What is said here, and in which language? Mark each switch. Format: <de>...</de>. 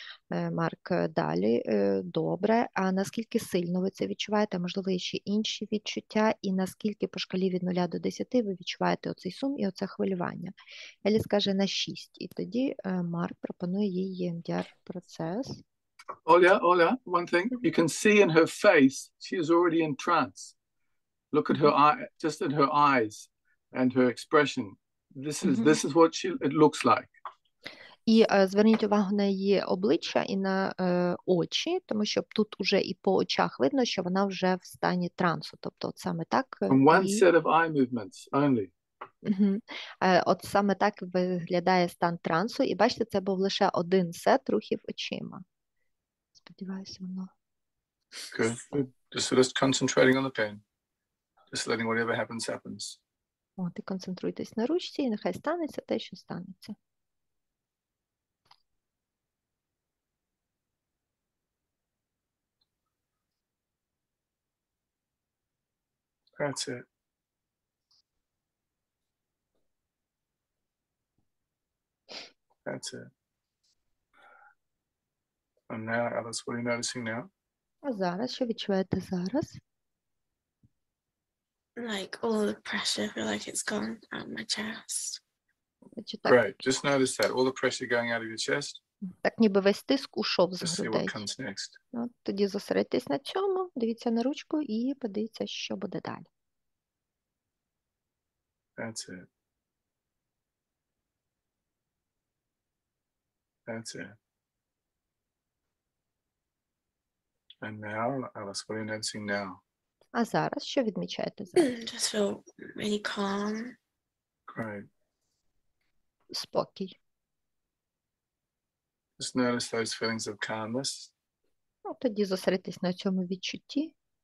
<uk>Марк далі, добре, а наскільки сильно ви це відчуваєте, можливо, є ще інші відчуття, і наскільки по шкалі від 0 до 10 ви відчуваєте оцей сум і оце хвилювання? Еліс каже на 6, і тоді Марк пропонує їй EMDR-процес.</uk> <en>Olya, one thing. You can see in her face, she is already in trance. Look at her eye, just at her eyes and her expression. This is what it looks like.</en> <uk>І зверніть увагу на її обличчя і на очі, тому що тут уже і по очах видно, що вона вже в стані трансу. Тобто от саме так.</uk> <en>And one set of eye movements only.</en> <uk>От саме так виглядає стан трансу. І бачите, це був лише один сет рухів очима. Сподіваюся, воно.</uk> <en>Good. Just concentrating on the pen. Just letting whatever happens, happens.</en> <uk>От, і концентруйтесь на ручці, і нехай станеться те, що станеться.</uk> <en>That's it. That's it. And now, Alice, what are you noticing now?</en> <uk>А зараз, що відчуваєте зараз?</uk> <en>Like all the pressure, I feel like it's gone out of my chest.</en> <uk>Значить, так,</uk> <en>Great. Just notice that. All the pressure going out of your chest.</en> <uk>так ніби весь тиск ушов з</uk> <en>Just see</en> <uk>грудей.</uk> <en>what comes next.</en> <uk>От, тоді зосередьтесь на цьому, дивіться на ручку і подивіться, що буде далі.</uk> <en>That's it. That's it. And now, Alice, what are you noticing now?</en> <uk>А зараз, що відмічаєте зараз?</uk> <en>Just feel really calm. Great.</en> <uk>Спокій.</uk> <en>Just notice those feelings of calmness.</en> <uk>Ну, тоді зосередьтесь на цьому відчутті</uk>